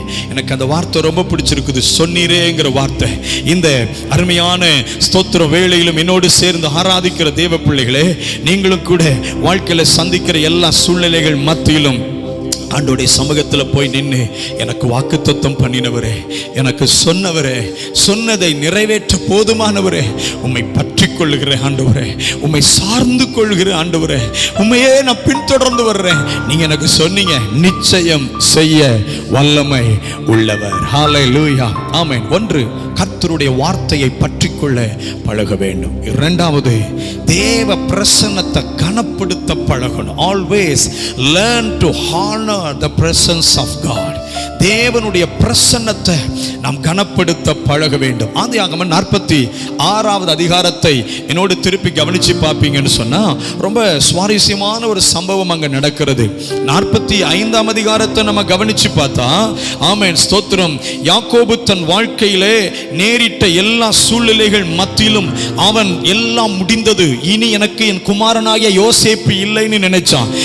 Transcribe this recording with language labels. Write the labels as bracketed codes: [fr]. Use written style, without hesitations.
[ta] எனக்கு அந்த வார்த்தை ரொம்ப பிடிச்சிருக்குது, சொன்னீரேங்கிற வார்த்தை. இந்த அருமையான ஸ்தோத்திர வேளையிலும் என்னோடு சேர்ந்து ஆராதிக்கிற தேவ பிள்ளைகளே, நீங்களும் கூட வாழ்க்கையில சந்திக்கிற எல்லா சூழ்நிலைகள் மத்தியிலும் ஆண்டோடைய சமூகத்தில் போய் நின்று, எனக்கு வாக்குத்தத்தம் பண்ணினவரே, எனக்கு சொன்னவரே, சொன்னதை நிறைவேற்ற போதுமானவரே, உம்மை பற்றி கொள்ளுகிற ஆண்டவரே, உம்மை சார்ந்து கொள்கிற ஆண்டவரே, உம்மையே நான் பின்தொடர்ந்து வர்றேன். நீங்க எனக்கு சொன்னீங்க, நிச்சயம் செய்ய வல்லமை உள்ளவர். ஹalleluya. ஆமென். ஒன்று, கர்த்தருடைய வார்த்தையை பற்றி கொள்ள பழக வேண்டும். இரண்டாவது, தேவ பிரசன்னத்தை கனப்படுத்த பழகணும். [en] Always learn to honor the presence of God. [ta] தேவனுடைய பிரசன்னத்தை நாம் கனப்படுத்த பழக வேண்டும். ஆதியாகமம் 46வது அதிகாரத்தை என்னோடு திருப்பி கவனிச்சு பார்ப்பீங்கன்னு சொன்னா, ரொம்ப சுவாரஸ்யமான ஒரு சம்பவம் அங்க நடக்கிறது. 45ஆம் அதிகாரத்தை நம்ம கவனிச்சு பார்த்தா, ஆமென் ஸ்தோத்திரம், யாக்கோபு தன் வாழ்க்கையிலே நேரிட்ட எல்லா சூழ்நிலைகள் மத்தியிலும் அவன் எல்லாம் முடிந்தது, இனி எனக்கு என் குமாரனாகிய யோசேப்பு இல்லைன்னு நினைச்சான்.